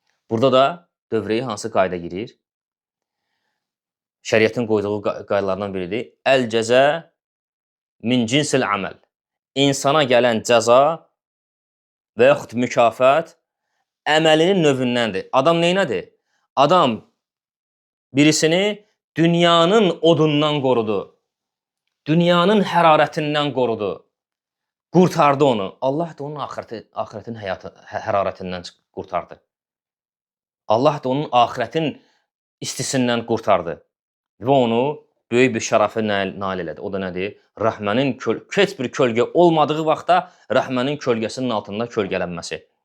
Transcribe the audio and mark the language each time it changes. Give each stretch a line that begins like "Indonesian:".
Azerbaijani: Burada da dövrəyə hansı qayda girir? Şəriətin qoyduğu qaydalardan biridir.
Arabic: Əl-cəzə min cinsil əməl.
Azerbaijani: İnsana gələn cəza və yaxud mükafat əməlinin növündəndir. Adam neynədir? Adam birisini dünyanın odundan qorudu. Dünyanın hərarətindən qorudu. Qurtardı onu. Allah da onun axirətin hərarətindən qurtardı. Allah da onun axirətin istisindən qurtardı. Və onu böyük bir şərəfə nail elədi. O da nədir? Rəhmənin heç bir kölgə olmadığı vaxtda rəhmənin kölgəsinin altında kölgələnməsi.